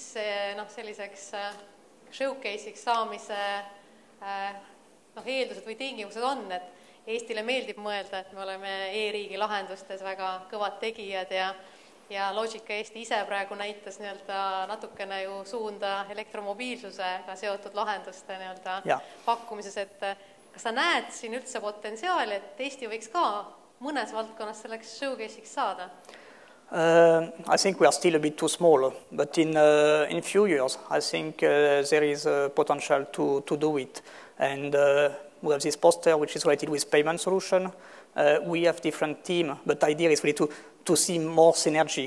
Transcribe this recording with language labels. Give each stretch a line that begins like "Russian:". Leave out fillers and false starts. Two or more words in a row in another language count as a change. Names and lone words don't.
Estonian: selliseks showcase'iks saamise eeldused või tingimused on, et Eestile meeldib mõelda, et me oleme e-riigi lahendustes väga kõvad tegijad ja Logica Eesti ise praegu näitas natukene ju suunda elektromobiilsusega seotud lahenduste pakkumises, et kas sa näed siin üldse potentsiaali, et Eesti võiks ka mõnes valdkonnas selleks showcase'iks saada?
English: I think we are still a bit too small, but in a few years, I think there is a potential to do it. And we have this poster which is related with payment solution. We have different team, but the idea is really to see more synergy.